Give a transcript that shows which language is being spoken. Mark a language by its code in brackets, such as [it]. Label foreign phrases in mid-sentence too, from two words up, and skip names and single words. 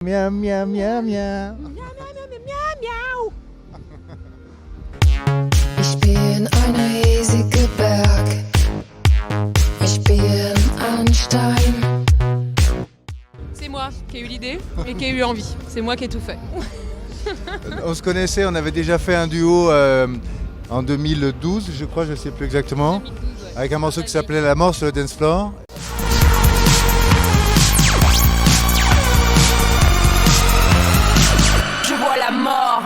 [fr] Miam, miam, miam, miam. [de] Ich bin ein riesiger Berg. Ich bin ein Stein. [fr] C'est moi qui ai eu l'idée et qui ai eu envie. C'est moi qui ai tout fait. On se connaissait, on avait déjà fait un duo en 2012, je crois, je ne sais plus exactement, 2012, ouais. avec un morceau qui s'appelait La mort sur le dance floor. Je vois la mort.